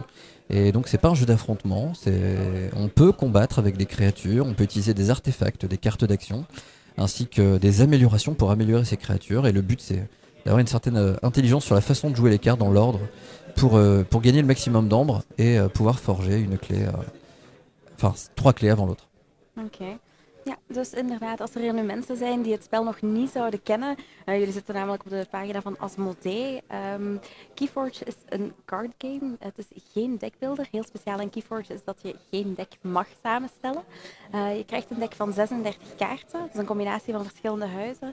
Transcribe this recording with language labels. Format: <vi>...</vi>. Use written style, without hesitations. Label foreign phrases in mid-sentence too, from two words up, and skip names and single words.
<fr>Et donc c'est pas un jeu d'affrontement, on peut combattre avec des créatures, on peut utiliser des artefacts, des cartes d'action, ainsi que des améliorations pour améliorer ces créatures. Et le but c'est d'avoir une certaine intelligence sur la façon de jouer les cartes dans l'ordre pour gagner le maximum d'ambres et pouvoir forger une clé, enfin 3 clés avant l'autre. Okay.</fr> <nl>Ja, dus inderdaad, als er hier nu mensen zijn die het spel nog niet zouden kennen, jullie zitten namelijk op de pagina van Asmodee. Keyforge is een</nl> <en>card game,</en> <nl>het is geen deckbuilder. Heel speciaal in Keyforge is dat je geen deck mag samenstellen. Je krijgt een deck van 36 kaarten, dat is een combinatie van verschillende huizen.</nl>